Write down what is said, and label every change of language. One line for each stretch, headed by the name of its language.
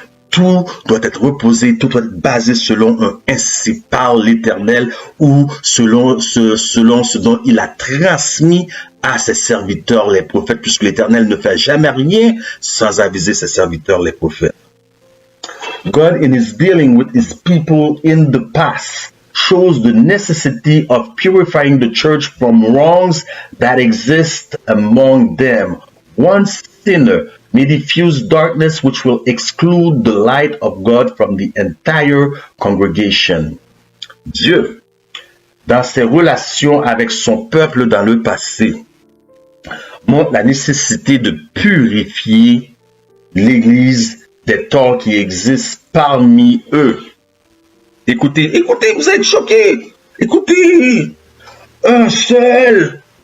French: Tout doit être reposé, tout doit être basé selon un ainsi parle l'Éternel ou selon ce dont il a transmis à ses serviteurs les prophètes, puisque l'Éternel ne fait jamais rien sans aviser ses serviteurs les prophètes.
English: God in his dealing with his people in the past shows the necessity of purifying the church from wrongs that exist among them. One sinner may diffuse darkness which will exclude the light of God from the entire congregation.
French: Dieu, dans ses relations avec son peuple dans le passé, montre la nécessité de purifier l'Église des torts qui existent parmi eux. Écoutez, vous êtes choqués. Écoutez, un seul